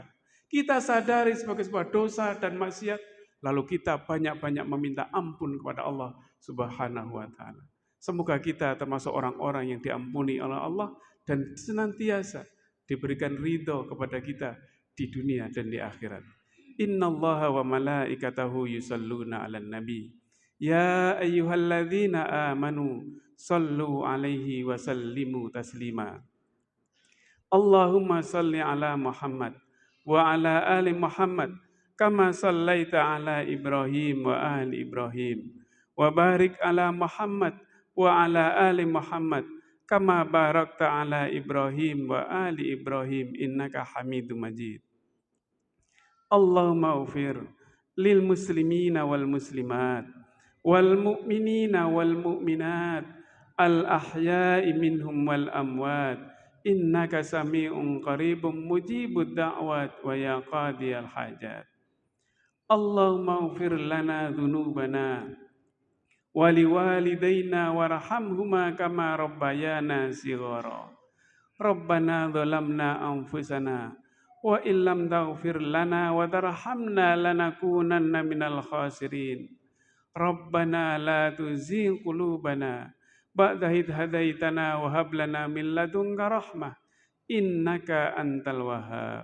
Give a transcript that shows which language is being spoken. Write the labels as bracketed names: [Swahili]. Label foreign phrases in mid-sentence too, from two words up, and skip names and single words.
[Indonesian] Kita sadari sebagai sebuah dosa dan maksiat, lalu kita banyak-banyak meminta ampun kepada Allah [Arabic] سبحانه وتعالى. [Indonesian] Semoga kita termasuk orang-orang yang diampuni oleh Allah dan senantiasa diberikan ridho kepada kita di dunia dan di akhirat. [Arabic] إن الله وملائكته يصلون على النبي. يا أيها الذين آمنوا صلوا عليه وسلموا تسليما. اللهم صل على محمد وعلى آل محمد كما صليت على إبراهيم وآل إبراهيم، وبارك على محمد وعلى آل محمد كما باركت على إبراهيم وآل إبراهيم إنك حميد مجيد. اللهم اغفر للمسلمين والمسلمات والمؤمنين والمؤمنات الأحياء منهم والأموات إنك سميع قريب مجيب الدعوات ويا قاضي الحاجات. اللهم اغفر لنا ذنوبنا ولوالدينا وارحمهما كما ربيانا صغارا. ربنا ظلمنا أنفسنا وإن لم تغفر لنا وترحمنا لنكونن من الخاسرين. ربنا لا تزغ قلوبنا بعد إذ هديتنا وهب لنا من لدنك رحمة إنك أنت الوهاب.